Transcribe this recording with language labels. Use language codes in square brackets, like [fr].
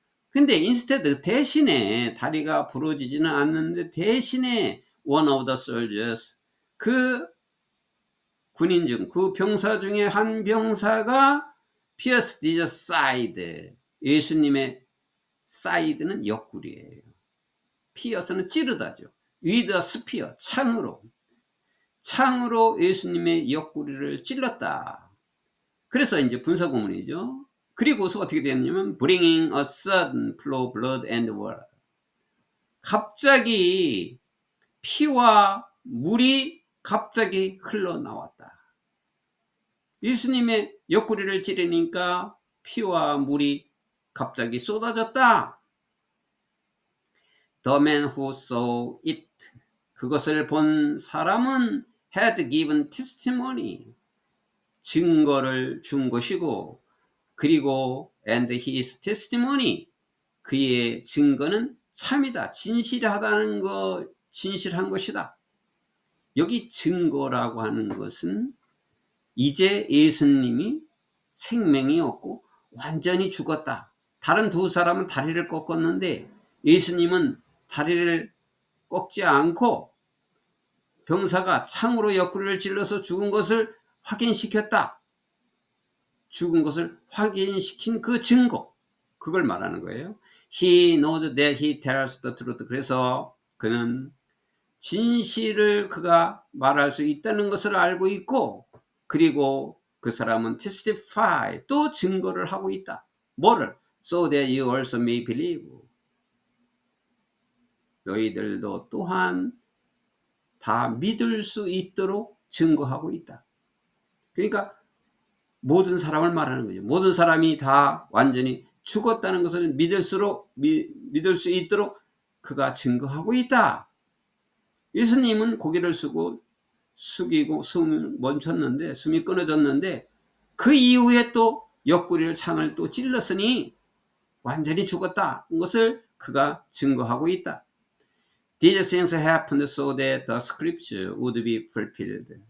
[ko] 근데 instead 대신에 다리가 부러지지는 않는데 대신에 [en] one of the soldiers [ko] 그 군인 중 그 병사 중에 한 병사가 [en] pierced his side [ko] 예수님의 side는 옆구리예요. pierce는 찌르다죠. [en] with a spear [ko] 창으로 예수님의 옆구리를 찔렀다. 그래서 이제 분사구문이죠. 그리고서 어떻게 됐냐면 [en] bringing a sudden flow of blood and water. [ko] 갑자기 피와 물이 갑자기 흘러나왔다. 예수님의 옆구리를 찌르니까 피와 물이 갑자기 쏟아졌다. [en] The man who saw it. [ko] 그것을 본 사람은 [en] had given testimony. [ko] 증거를 준 것이고 그리고 [en] and his testimony [ko] 그의 증거는 참이다. 진실한 것이다. 여기 증거라고 하는 것은 이제 예수님이 생명이 없고 완전히 죽었다. 다른 두 사람은 다리를 꺾었는데 예수님은 다리를 꺾지 않고 병사가 창으로 옆구리를 찔러서 죽은 것을 확인시켰다. 죽은 것을 확인시킨 그 증거, 그걸 말하는 거예요. [en] He knows that he tells the truth. [ko] 그래서 그는 진실을 그가 말할 수 있다는 것을 알고 있고 그리고 그 사람은 testify, 또 증거를 하고 있다. 뭐를? [en] So that you also may believe. [ko] 너희들도 또한 다 믿을 수 있도록 증거하고 있다. 그러니까 모든 사람을 말하는 거죠. 모든 사람이 다 완전히 죽었다는 것을 믿을 수 있도록 그가 증거하고 있다. 예수님은 고개를 숙이고 숨을 멈췄는데 숨이 끊어졌는데 그 이후에 또 옆구리를 창을 또 찔렀으니 완전히 죽었다는 것을 그가 증거하고 있다. [en] These things happened so that the scripture would be fulfilled.